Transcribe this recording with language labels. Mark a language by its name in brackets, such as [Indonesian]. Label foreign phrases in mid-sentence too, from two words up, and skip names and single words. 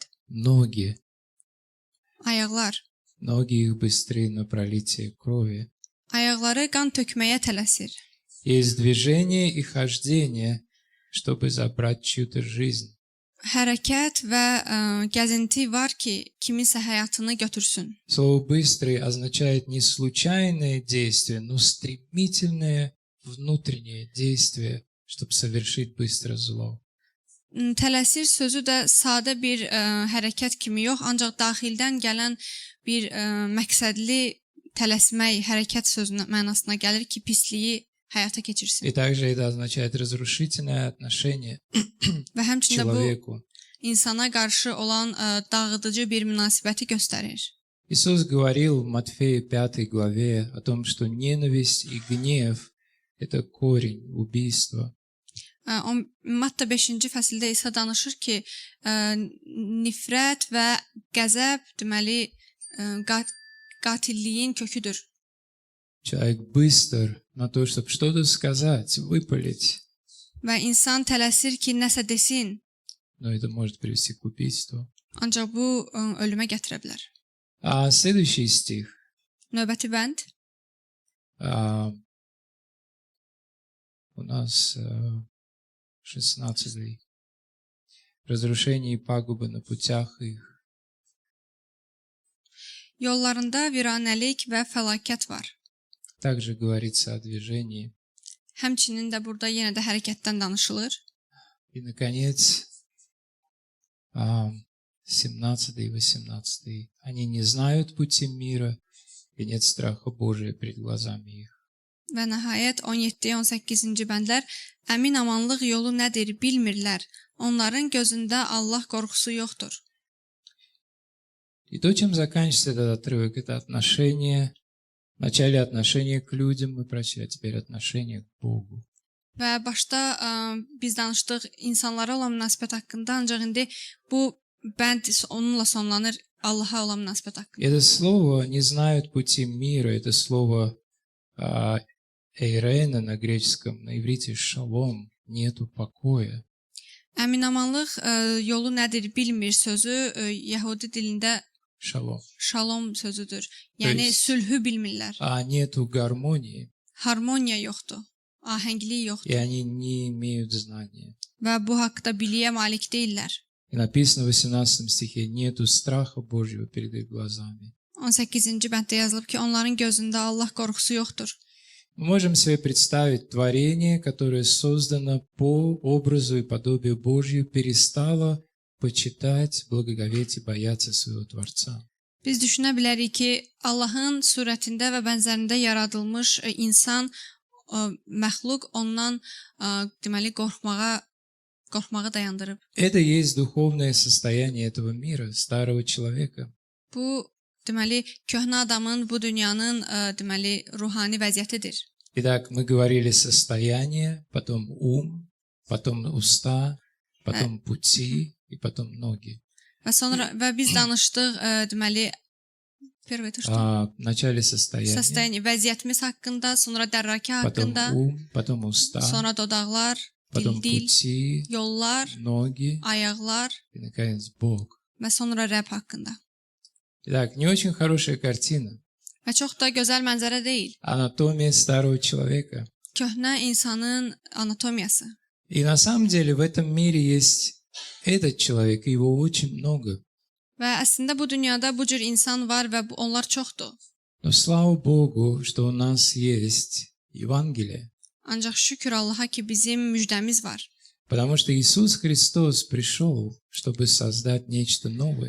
[Russian] Ноги. [Azerbaijani] Ayaqlar. [Russian] Ноги их быстрее на пролитие крови. [Azerbaijani] Ayaqları qan tökməyə tələsir. [Russian] Есть движение и хождение, чтобы забрать чью-то жизнь. [Azerbaijani] Hərəkət və gəzinti var ki, kiminsə həyatını götürsün. [Russian] Слово «быстрый» означает не случайное действие, но стремительное внутреннее действие, чтобы совершить быстро зло. [Azerbaijani] Tələsir sözü də sadə bir hərəkət kimi yox, ancaq daxildən gələn bir məqsədli tələsmək, hərəkət sözünə mənasına gəlir ki, pisliyi həyata keçirsin. [Russian] И также это означает разрушительное отношение [Azerbaijani] Və [Russian] к [Azerbaijani] həmçinin bu [Russian] человеку. [Azerbaijani] insana qarşı olan dağıdıcı bir münasibəti göstərir. [Russian] Иисус говорил в Матфея 5 главе о том, что ненависть и гнев – это корень убийства. [Azerbaijani] Matta 5-ci fəsildə İsa danışır ki, nifrət və qəzəb deməli qatilliyin köküdür. [Russian] Человек быстр на то, чтобы что-то сказать, выпалить, [Azerbaijani] Və insan tələsir ki, nəsə desin, [Russian] но это может привести к убийству. [Azerbaijani] ancaq bu ölümə gətirə bilər. [Russian] А следующий стих, [Azerbaijani] Növbəti bənd [Russian] у нас 16. Разрушение и пагубы на путях их. [Azerbaijani] Yollarında viranəlik və fəlakət var. [Russian] Также говорится о движении. [Azerbaijani] Həmçinin də burada yenə də hərəkətdən danışılır. [Russian] И, наконец, 17 и 18. Они не знают пути мира, и нет страха Божия перед глазами их. [Azerbaijani] Və nəhayət 17-18-ci bəndlər əmin amanlıq yolu nədir bilmirlər. Onların gözündə Allah qorxusu yoxdur. [Russian] И то, чем заканчивается этот отрывок, это отношение, вначале отношение к людям мы прочли, а теперь отношение к Богу. [Azerbaijani] Və başda biz danışdıq insanlara olan münasibət haqqında, ancaq indi bu bənd onunla sonlanır. Allaha olan münasibət haqqında. [Russian] Это слово не знают пути мира. Это слово эйрена на греческом, на иврите шалом. Нету покоя. [Azerbaijani] Əminamanlıq yolu nədir bilmir sözü Yəhudi dilində [Russian] Шалом. [Azerbaijani] şalom sözüdür. Yəni [Russian] есть- [Azerbaijani] sülhü bilmirlər. [Russian] А нету гармонии. [Azerbaijani] Harmoniya yoxdur. Ahənglik [Russian] И [Azerbaijani] yoxdur. [Russian] они не имеют знания. [Azerbaijani] Və bu haqqda biliyə malik deyillər. [Russian] И написано в 18 стихе, нету страха Божьего перед их глазами. [Azerbaijani] 18-ci bənddə yazılıb ki, onların gözündə Allah qorxusu yoxdur. [Russian] Мы можем себе представить творение, которое создано по образу и подобию Божью, перестало почитать, благоговеть и бояться своего Творца. [Azerbaijani] Biz düşünə bilərik ki, Allahın surətində və bənzərində yaradılmış insan, məxluq ondan deməli qorxmağı dayandırıb. [Russian] Это и есть духовное состояние этого мира, старого человека. [Azerbaijani] Bu deməli köhnə adamın, bu dünyanın deməli ruhani vəziyyətidir. [Russian] Итак, мы говорили состояние, потом ум, потом уста, потом пути и потом ноги. [Azerbaijani] Və biz danışdıq deməli [Russian] В начале состояние, [Azerbaijani] səstəyini, vəziyyətimiz haqqında, sonra dərrakə [Russian] потом [Azerbaijani] haqqında, [Russian] ум, потом уста, [Azerbaijani] sonra dodaqlar, [Russian] потом [Azerbaijani] dil, [Russian] пути, [Azerbaijani] yollar, [Russian] ноги [Azerbaijani] ayaqlar [Russian] и, наконец, Бог. [Azerbaijani] və sonra Rəbb haqqında. [Russian] Итак, не очень хорошая картина. [Azerbaijani] Və çox da gözəl mənzərə deyil. [Russian] Анатомия старого человека. [Azerbaijani] Köhnə insanın anatomiyası. [Russian] И на самом деле в этом мире есть этот человек, и его очень много. [Azerbaijani] Və əslində bu dünyada bu cür insan var və onlar çoxdur. [Russian] Но слава Богу, что у нас есть Евангелие. [Azerbaijani] Ancaq şükür Allaha ki bizim müjdəmiz var. [Russian] Потому что Иисус Христос пришел, чтобы создать нечто новое.